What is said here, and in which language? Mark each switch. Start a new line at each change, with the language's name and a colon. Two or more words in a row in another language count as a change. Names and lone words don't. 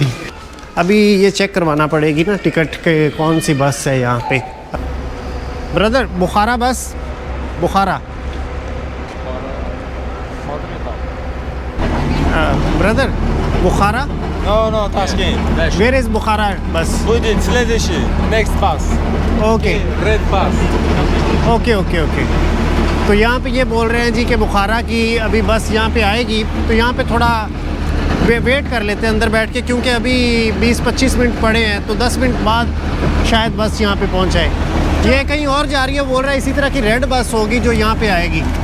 Urdu: ابھی یہ چیک کروانا پڑے گی نا ٹکٹ کے کون سی بس ہے یہاں پہ.
English: brother Bukhara bus, Bukhara brother Bukhara. No, Tashkent. where is Bukhara bus.
Russian: Будет следующий,
English: next bus. اوکے Red bus. اوکے.
Urdu: تو یہاں پہ یہ بول رہے ہیں جی کہ بخارا کی ابھی بس یہاں پہ آئے گی, تو یہاں پہ تھوڑا ویٹ کر لیتے ہیں اندر بیٹھ کے, کیونکہ ابھی 20-25 منٹ پڑے ہیں, تو 10 منٹ بعد شاید بس یہاں پہ پہنچ جائے. یہ کہیں اور جا رہی ہے بول رہا ہے, اسی طرح کی
English: red bus
Urdu: ہوگی جو یہاں پہ آئے گی.